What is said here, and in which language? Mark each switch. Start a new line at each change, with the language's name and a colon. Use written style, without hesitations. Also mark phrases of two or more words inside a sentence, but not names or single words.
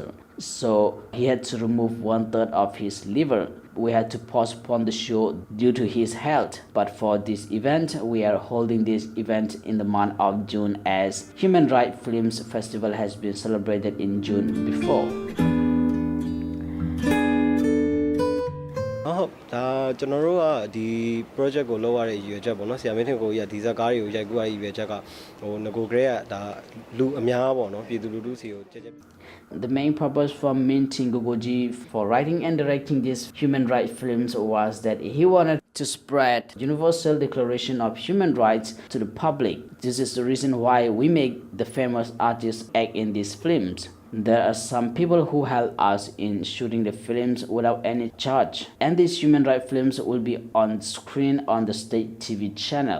English: So he had to remove 1/3 of his liver. We had to postpone the show due to his health. But for this event, we are holding this event in the month of June, as Human Rights Films Festival has been celebrated in June before.
Burmese: ကျွန်တော်တို့ကဒီ project ကိုလုပ်ရတဲ့ရည်ရွယ်ချက်ပေါ့နော်ဆရာမင်းထင်ကိုကြီးကဒီဇာကားတွေကိုရိုက်ကူးရတဲ့ရည်ရွယ်ချက်ကဟိုငကိုကလေးကဒါလူအများပေါ့နော်ပြည်သူလူထုစီကိုကြက်ကြက်
English: The main purpose for Minting Gogoji for writing and directing these human rights films was that he wanted to spread Universal Declaration of Human Rights to the public. This is the reason why we make the famous artists act in these films. There are some people who help us in shooting the films without any charge, and these human rights films will be on screen on the state TV channel.